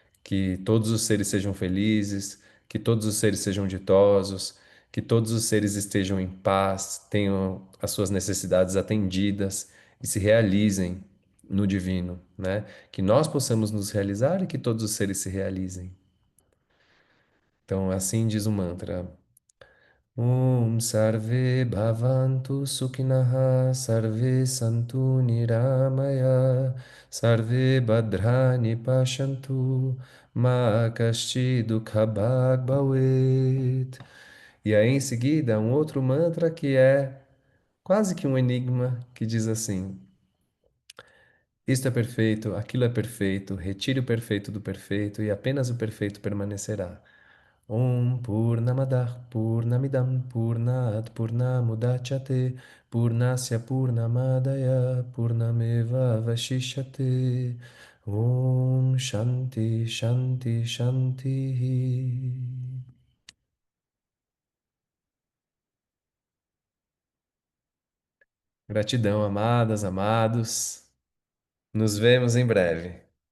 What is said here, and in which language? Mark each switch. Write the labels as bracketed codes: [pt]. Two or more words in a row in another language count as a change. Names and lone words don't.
[pt] que todos os seres sejam felizes, que todos os seres sejam ditosos, que todos os seres estejam em paz, tenham as suas necessidades atendidas e se realizem no divino, né? Que nós possamos nos realizar e que todos os seres se realizem. Então, assim diz o mantra. [sa] Om Sarve Bhavantu Sukhinaha Sarve Santu Niramaya Sarve Bhadrani Pashantu Ma Kashchi Dukhabhag Bhavet. [pt] E aí em seguida um outro mantra que é quase que um enigma que diz assim: isto é perfeito, aquilo é perfeito, retire o perfeito do perfeito e apenas o perfeito permanecerá. [sa] Om Purnamadah Purnamidam Purnat Purnamudachyate Purnasya Purnamadaya Purnameva Vashishyate. Om Shanti Shanti Shanti. [pt] Gratidão, amadas, amados. Nos vemos em breve.